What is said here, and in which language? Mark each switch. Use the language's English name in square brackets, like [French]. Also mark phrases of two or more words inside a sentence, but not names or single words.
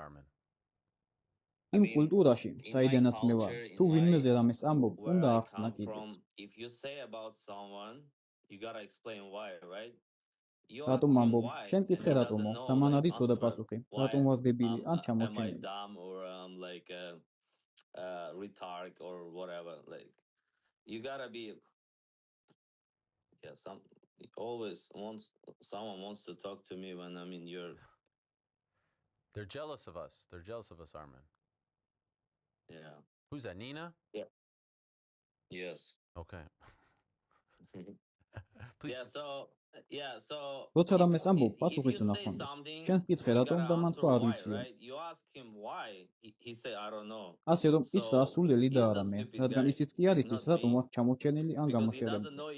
[Georgian] იმ კულტურაში, საიდანაც მე ვარ, თუ ვინმეზე რამეს ამბობ, უნდა ახსნა კიდეც. რატომ ამბობ? შენ კითხე რატომო? და მან არ იცოდა პასუხი. რატომ ვარ დებილი ან ჩამორჩენილი? [English] They're jealous of us. They're jealous of us, Armin. Yeah. Who's that, Nina? Yeah. Yes. Okay. [Georgian] როცა რამეს ამბობ, პასუხიც უნდა ჰქონდეს. შენ კითხე რატომ და მან თქვა არ ვიციო. ასე რომ ის ასულელი და არა მე, რადგან ისიც კი არ იცის, რატომ ვარ ჩამორჩენილი ან გამოშერებული.